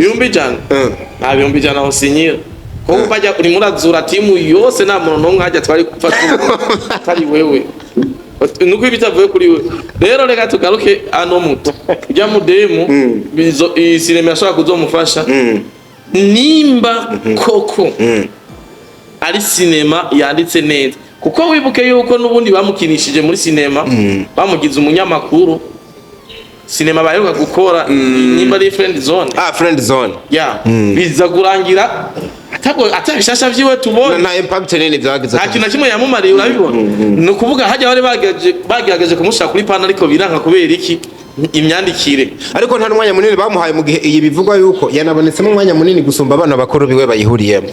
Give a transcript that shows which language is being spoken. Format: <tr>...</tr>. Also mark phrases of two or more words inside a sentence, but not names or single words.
<rn>ibihumbi ijana nta bihumbi ijana usinyira ko bajya uri murazura timu yose nta muntu n'umwe hajya twari gupfa atari wewe nuko ibitavuye kuri we rero reka tugaruke ano muto ujya mu demu iyi sinema yashobora kuzomufasha nimba koko ari sinema yanditse neza kuko wibuke yuko nubundi bamukinishije muri sinema bamugize umunyamakuru sinema baheruka gukora nimba ari friend zone friend zone biza kurangira atabishasha vyiwe tubona nta impact nini byagize nta kintu kimwe yamumariye urabibona ni ukuvuga hajya bari bagerageje kumushaka kuri pana ariko biranka kubera iki imyandikire ariko nta mwanya munini bamuhaye mu gihe iyi bivugwa yuko yanabonetsemo umwanya munini gusumba abana bakuru biwe bayihuriyemo</rn>